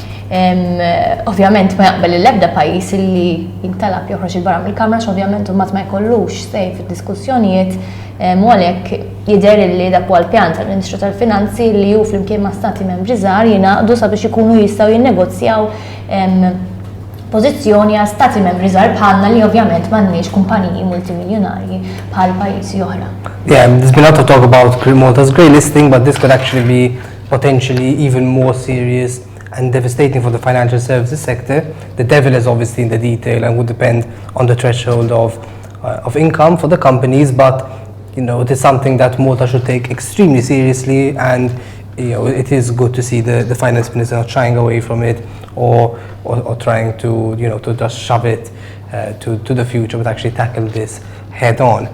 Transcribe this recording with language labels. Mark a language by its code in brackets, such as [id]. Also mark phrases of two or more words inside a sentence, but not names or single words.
[mt] Ovvjament ma jaqbel l-ebda pajjiż illi jintalab joħroġ il-barra mill-Kamra, ovvjament mbagħad ma jkollux sej fid-diskussjonijiet u għalhekk jidher li dak huwa l-pjan tal-Ministru tal-Finanzi li hu flimkien ma' stati membri żgħar jingħaqdu sabiex ikunu jistgħu jinnegozjaw pożizzjoni għal stati membri żgħar bħalna li ovvjament m'għandniex kumpaniji multimiljonarji bħal pajjiżi oħra. [en] Yeah, there's been a lot of talk about Malta's grey listing, but this could actually be potentially even more serious and devastating for the financial services sector. The devil is obviously in the detail and would depend on the threshold of income for the companies, but it is something that Malta should take extremely seriously, and it is good to see the finance minister not shying away from it or trying to to just shove it to the future, but actually tackle this head on.